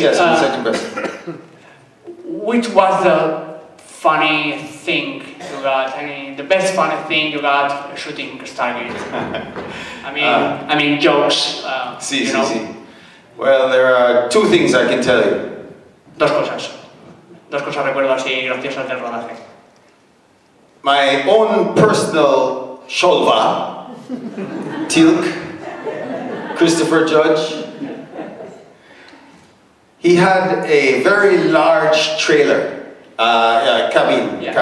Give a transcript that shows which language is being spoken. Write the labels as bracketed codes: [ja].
[en] Yes, the second question. which was the funny thing you got? The best funny thing you got shooting Stargate? I mean jokes. [es] Sí. [en] you know? Well, there are 2 things I can tell you. [es] Dos cosas recuerdo así graciosas del rodaje. [en] My own personal Sholva, Tilk, Christopher Judge, he had a very large trailer, cabin.